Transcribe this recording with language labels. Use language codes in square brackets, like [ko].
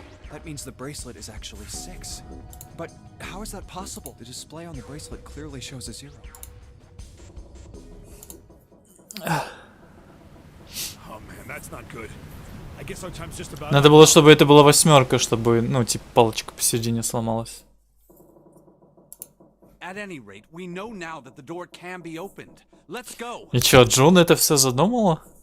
[en] That means the bracelet is actually 6. But how is that possible? The display on the bracelet clearly shows a 0. Oh man, that's not good. I guess our time's just about [ru] Надо было, чтобы это была 8, чтобы, ну, типа, палочка посередине сломалась. [en] At any rate, we know now that the door can be opened. Let's go. [ru] И чё, Джун это все задумала?